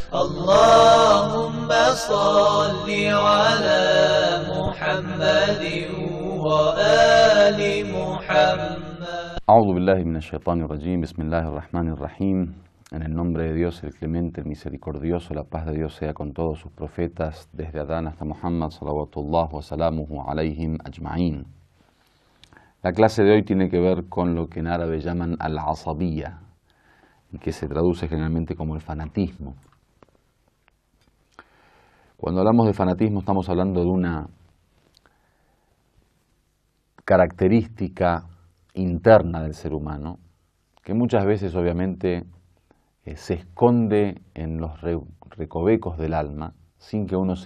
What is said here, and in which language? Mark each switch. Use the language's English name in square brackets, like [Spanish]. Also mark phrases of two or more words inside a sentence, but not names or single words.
[Arabic] اللهم صل على محمد وآل محمد. أعوذ بالله من الشيطان الرجيم. بسم الله الرحمن الرحيم. [Spanish] En el nombre de Dios, el clemente, el misericordioso, la paz de Dios sea con todos sus profetas, desde Adán hasta Muhammad, [Arabic] صلوات الله وسلامه عليهم أجمعين. [Spanish] La clase de hoy tiene que ver con lo que en árabe llaman al-asabiyya, y que se traduce generalmente como el fanatismo. Cuando hablamos de fanatismo estamos hablando de una característica interna del ser humano, que muchas veces obviamente se esconde en los recovecos del alma sin que uno